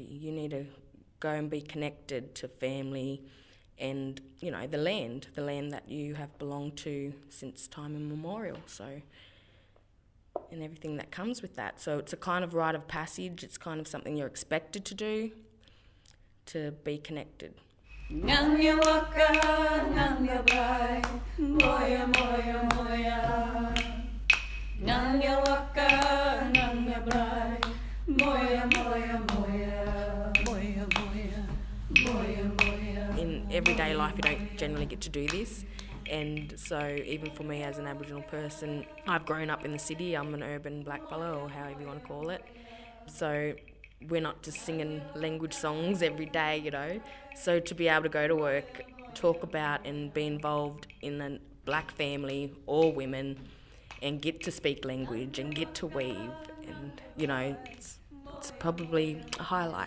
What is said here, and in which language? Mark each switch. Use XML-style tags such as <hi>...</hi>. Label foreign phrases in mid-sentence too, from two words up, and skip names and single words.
<en>You need to go and be connected to family and, you know, the land that you have belonged to since time immemorial. So, and everything that comes with that. So it's a kind of rite of passage. It's kind of something you're expected to do, to be connected. Nanya waka, nanya bai, moya moya moya. Nanya waka, nanya bai, moya moya moya. Moya moya, moya moya. In everyday life, you don't generally get to do this. And so even for me as an Aboriginal person, I've grown up in the city. I'm an urban blackfella, or however you want to call it. So we're not just singing language songs every day, you know. So to be able to go to work, talk about and be involved in a black family or women and get to speak language and get to weave, and, you know, it's probably a highlight.</en>